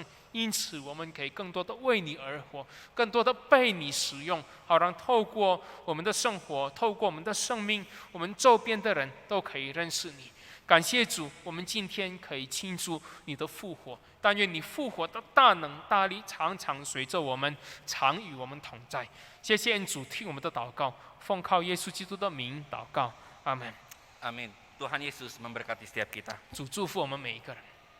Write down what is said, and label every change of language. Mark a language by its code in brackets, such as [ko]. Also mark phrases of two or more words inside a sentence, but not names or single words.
[zh] 因此，我们可以更多的为你而活，更多的被你使用，好让透过我们的生活，透过我们的生命，我们周边的人都可以认识你。感谢主，我们今天可以庆祝你的复活。但愿你复活的大能大力常常随着我们，常与我们同在。谢谢主，听我们的祷告，奉靠耶稣基督的名祷告，阿门。 [id] Amin. Tuhan Yesus memberkati setiap kita. [zh] 主祝福我们每一个人。